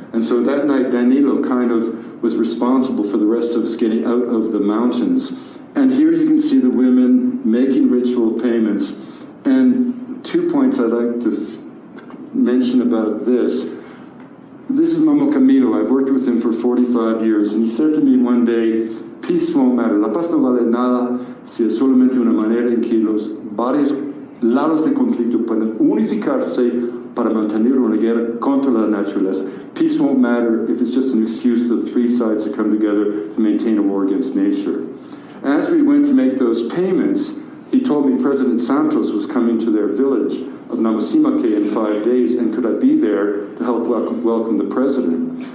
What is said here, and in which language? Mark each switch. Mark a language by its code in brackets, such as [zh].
[en] And so that night, Danilo kind of was responsible for the rest of us getting out of the mountains. And here you can see the women making ritual payments. And 2 points I'd like to mention about this. This is Mamo Camilo. I've worked with him for 45 years. And he said to me one day, peace won't matter. [es] La paz no vale nada si es solamente una manera en que los varios lados de conflicto pueden unificarse para mantener una guerra contra la naturaleza. [en] Peace won't matter if it's just an excuse for the 3 sides to come together to maintain a war against nature. As we went to make those payments, he told me President Santos was coming to their village of Namasimake in 5 days, and could I be there to help welcome the president?